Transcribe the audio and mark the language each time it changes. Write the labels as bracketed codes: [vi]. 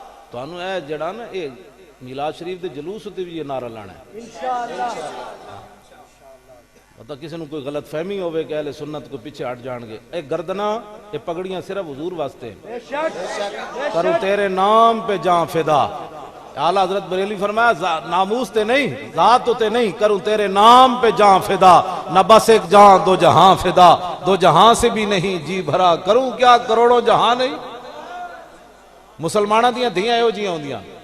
[pa] تو انہوں اے جڑا نا اے میلاد شریف دے جلوس تے بھی یہ نعرہ لانا ہے انشاءاللہ. پتہ کسی نے کوئی غلط فہمی ہوئے کہ اہل سنت کو پیچھے ہٹ جان گے. اے گردنا اے پگڑیاں صرف حضور واسطے ہیں. [ur] کروں تیرے نام پہ جان فدا. اعلیٰ حضرت بریلوی فرمایا ناموس تے نہیں ذات تے نہیں، کروں تیرے نام پہ جان فدا. نہ بس ایک جان 2 جہاں فدا، 2 جہاں سے بھی نہیں جی بھرا، کروں کیا کروڑوں جہاں نہیں. [pa] مسلمانہ دیاں دھیاں ایو جیاں ہوندیاں.